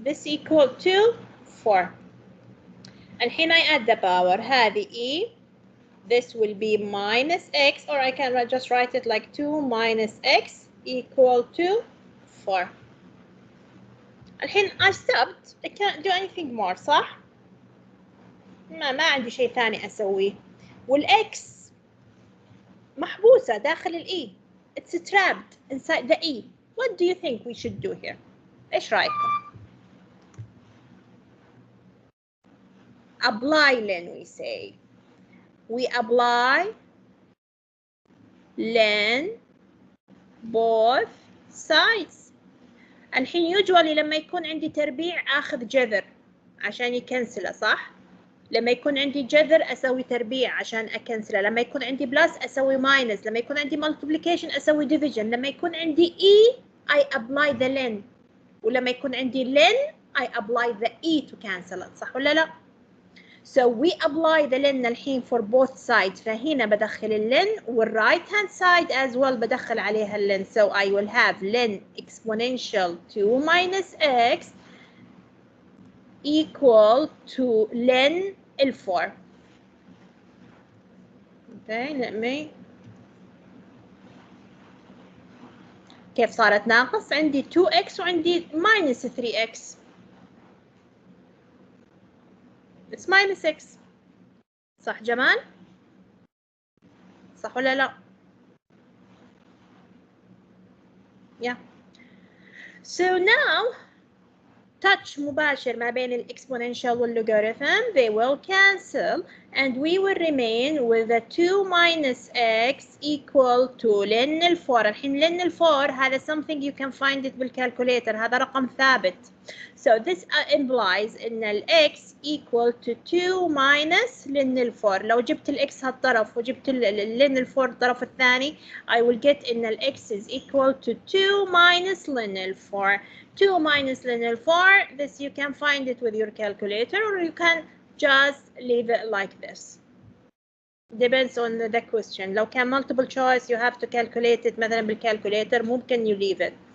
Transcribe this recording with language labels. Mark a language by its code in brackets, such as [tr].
[en] This equal to 4. [ar] الحين [en] I add the power. [ar] هذه e. [en] This will be minus x, or I can just write it like 2 minus x equal to 4. [ar] الحين [en] I stopped. I can't do anything more, [ar] صح؟ ما عندي شيء ثاني أسويه. والx محبوسة داخل ال e. [en] It's trapped inside the e. What do you think we should do here? [ar] إيش رأيكم؟ [en] Apply len, we say. We apply len both sides. [ar] الحين usually لما يكون عندي تربيع آخذ جذر عشان يكنسله صح؟ لما يكون عندي جذر أسوي تربيع عشان أكنسله. لما يكون عندي بلس أسوي ماينس. لما يكون عندي multiplication أسوي division. لما يكون عندي [en] e I apply the len. [ar] ولما يكون عندي [en] len I apply the e to cancel it. [ar] صح ولا لا؟ [en] So we apply the len [ar] الحين [en] for both sides. [ar] فهنا بدخل اللن وال [en] right hand side as well [ar] بدخل عليها اللن. [en] So I will have len exponential 2 minus x equal to len ال4. Okay, let me. [ar] كيف صارت ناقص؟ عندي 2x وعندي minus 3x. [en] It's minus x. [ar] صح جمال؟ صح ولا لا؟ Yeah. [en] So now touch [ar] مباشر ما بين الإكسبوننشال واللوغاريثم. [en] They will cancel. and we will remain with the 2 minus x equal to ln الفور. [ar] الحين [en] ln الفور هذا something you can find it بالcalculator، [ar] هذا رقم ثابت. [en] So this implies [ar] إن [en] ال x equal to 2 minus ln الفور. [ar] لو جبت ال x هالطرف وجبت لن الفور الطرف الثاني [en] I will get [ar] إن ال x [en] is equal to 2 minus [ar] لن الفور. [en] 2 minus ln الفور, this you can find it with your calculator or you can just leave it like this. Depends on the question. [ar] لو كان [en] multiple choice you have to calculate it [ar] مثلا بالcalculator، ممكن [en] you leave it.